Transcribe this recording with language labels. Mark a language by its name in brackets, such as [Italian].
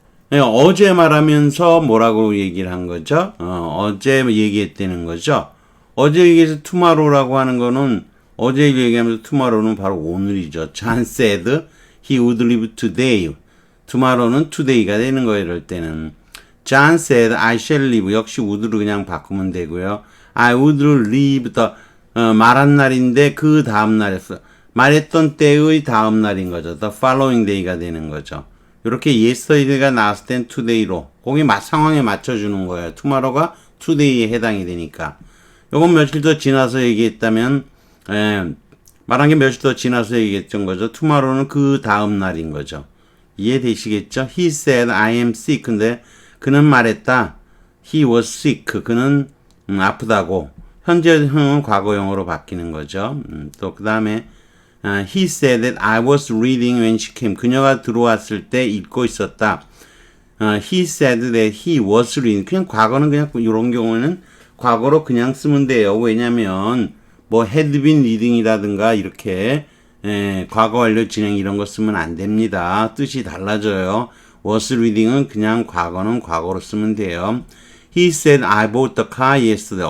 [Korean] 어제 말하면서 뭐라고 얘기를 한 거죠? 어제 얘기했다는 거죠. 어제 얘기해서 tomorrow라고 하는 거는 어제 얘기하면서 tomorrow는 바로 오늘이죠. [English] John said he would leave today. [Korean] tomorrow는 today가 되는 거예요. 이럴 때는. [English] John said I shall leave. [Korean] 역시 would로 그냥 바꾸면 되고요. [English] I would leave the [Korean] 말한 날인데 그 다음 날이었어. 말했던 때의 다음 날인 거죠. The following day가 되는 거죠. 이렇게 yesterday가 나왔을 땐 today로 거기 상황에 맞춰주는 거예요. tomorrow가 today에 해당이 되니까. 요건 며칠 더 지나서 얘기했다면 말한 게 며칠 더 지나서 얘기했던 거죠. tomorrow는 그 다음 날인 거죠. 이해되시겠죠? [English] He said I am sick. [Korean] 근데 그는 말했다. [English] He was sick. [Korean] 그는 아프다고. 현재형은 과거형으로 바뀌는 거죠. 또 그 다음에 [English] he said that I was reading when she came. [Korean] 그녀가 들어왔을 때 읽고 있었다. [English] he said that he was reading. [Korean] 그냥 과거는 그냥 이런 경우는 과거로 그냥 쓰면 돼요. 왜냐면 뭐 had been reading이라든가 이렇게 과거 완료 진행 이런 거 쓰면 안 됩니다. 뜻이 달라져요. was reading은 그냥 과거는 과거로 쓰면 돼요. [English] He said I bought the car yesterday.